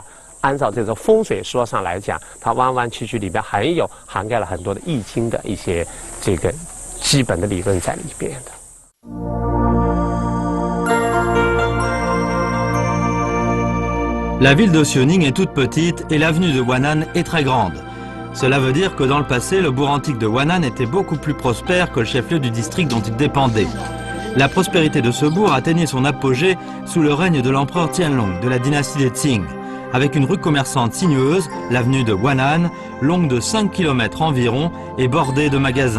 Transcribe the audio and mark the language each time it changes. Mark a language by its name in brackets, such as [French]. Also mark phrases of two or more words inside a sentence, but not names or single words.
[Chinese] 按照这个风水说上来讲，它弯弯曲曲里边涵盖了很多的易经的一些这个基本的理论在里边的。 [French] La ville de Xiuning est toute petite et l'avenue de Wan'an est très grande. Cela veut dire que dans le passé, le bourg antique de Wan'an était beaucoup plus prospère que le chef-lieu du district dont il dépendait. La prospérité de ce bourg atteignait son apogée sous le règne de l'empereur Tianlong de la dynastie des Qing, avec une rue commerçante sinueuse, l'avenue de Wan'an, longue de 5 km environ et bordée de magasins.